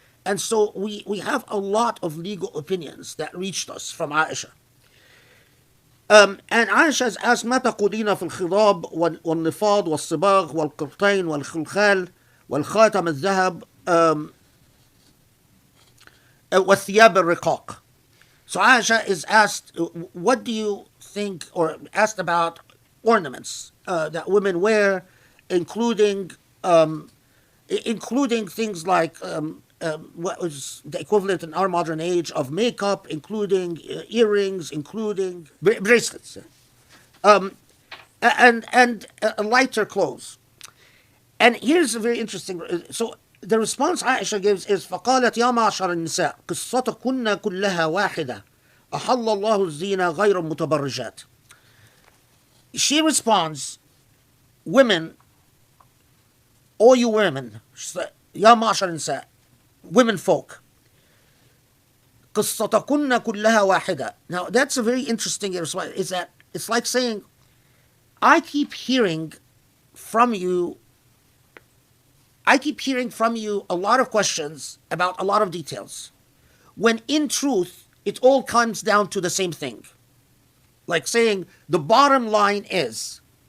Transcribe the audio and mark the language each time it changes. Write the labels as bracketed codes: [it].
[en] And so we have a lot of legal opinions that reached us from Aisha. And Aisha is asked, [ar] ما تقولين في الخضاب والنفاض والصباغ والقرطين والخلخال والخاتم الذهب والثياب الرقاق. [en] So Aisha is asked, what do you think, or asked about ornaments that women wear, including things like what was the equivalent in our modern age of makeup, including earrings, including bracelets, and lighter clothes. And here's a very interesting. So the response Aisha gives is [ar] فقالت يا معشر النساء قصتكن كلها واحدة أحل الله الزينة غير متبرجات. [en] She responds, women, all you women, [ar] يا معشر النساء, [en] women folk, [ar] قصتكن كلها واحدة. [en] Now that's a very interesting response. Is that it's like saying, I keep hearing from you a lot of questions about a lot of details, when in truth it all comes down to the same thing. Like saying, the bottom line is,